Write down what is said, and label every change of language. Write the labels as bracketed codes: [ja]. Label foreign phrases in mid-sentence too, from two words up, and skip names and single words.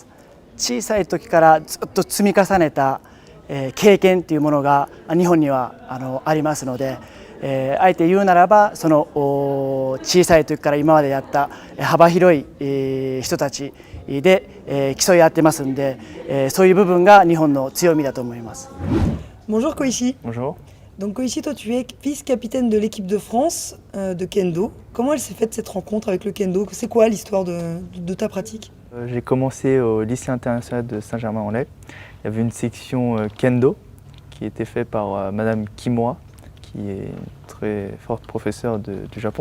[ja] 小さい時からずっと積み重ねた経験というものが日本にはありますので、あえて言うならばその小さい時から今までやった幅広い人たちで競い合ってますんで、そういう部分が日本の強みだと思います。 [fr] Bonjour Koichi. Bonjour. Donc Koichi, toi tu es vice-capitaine de l'équipe de France de Kendo. Comment elle s'est faite cette rencontre avec le Kendo? C'est quoi l'histoire de ta pratique? J'ai commencé au lycée international de Saint-Germain-en-Laye. Il y avait une section Kendo qui était faite par Madame Kimura, qui est une très forte professeure du Japon.